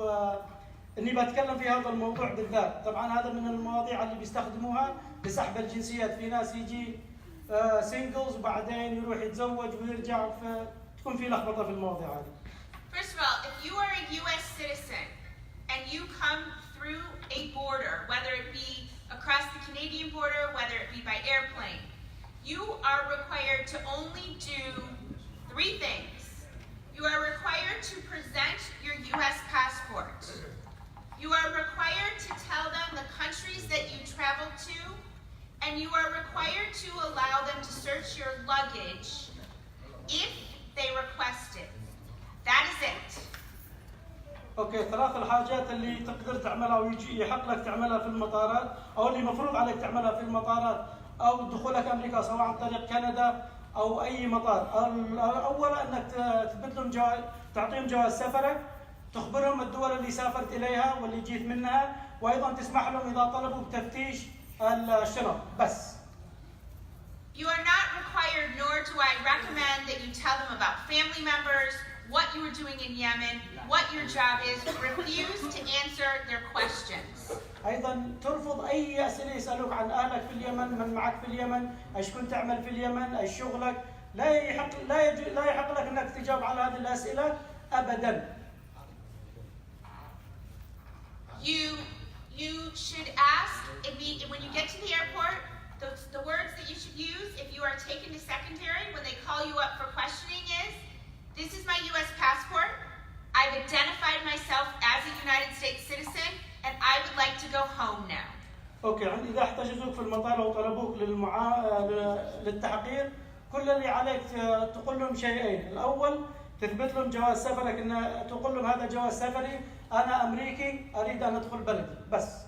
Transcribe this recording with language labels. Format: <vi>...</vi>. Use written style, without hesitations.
<ar>واني بتكلم في هذا الموضوع بالذات، طبعا هذا من المواضيع اللي بيستخدموها لسحب الجنسيات. في ناس يجي سينجلز وبعدين يروح يتزوج ويرجع، فتكون في لخبطه في المواضيع هذه.</ar> <en>First of all, if you are a U.S. citizen and you come through a border, whether it be across the Canadian border, whether it be by airplane, you are required to only do 3 things. You are required to present your U.S. passport. You are required to tell them the countries that you travel to, and you are required to allow them to search your luggage if they request it. That is it.</en> <ar>اوكي، 3 الحاجات اللي تقدر تعملها ويجي يحق لك تعملها في المطارات، او اللي مفروض عليك تعملها في المطارات او دخولك امريكا سواء عن طريق كندا او اي مطار. اولا انك تثبت لهم تعطيهم جواز سفرك، تخبرهم الدول اللي سافرت اليها واللي جيت منها، وايضا تسمح لهم اذا طلبوا بتفتيش الشنط بس.</ar> <en>You are not required, nor do I recommend that you tell them about family members, what you were doing in Yemen, what your job is. Refuse to answer their questions.</en> <ar>ايضا ترفض اي اسئله يسالوك عن اهلك في اليمن، من معك في اليمن، ايش كنت تعمل في اليمن، ايش شغلك. لا يحق لك انك تجاوب على هذه الاسئله ابدا.</ar> <en>You should ask when you get to the airport. The words that you should use if you are taken to secondary when they call you up for questioning is, "This is my U.S. passport. I've identified myself as a United States citizen, and I would like to go home now."</en> <ar>اوكي، اذا احتجزوك في المطار او طلبوك للتحقيق، كل اللي عليك تقول لهم شيئين. الاول تثبت لهم جواز سفرك، ان تقول لهم هذا جواز سفري، انا امريكي اريد ان ادخل بلدي بس.</ar>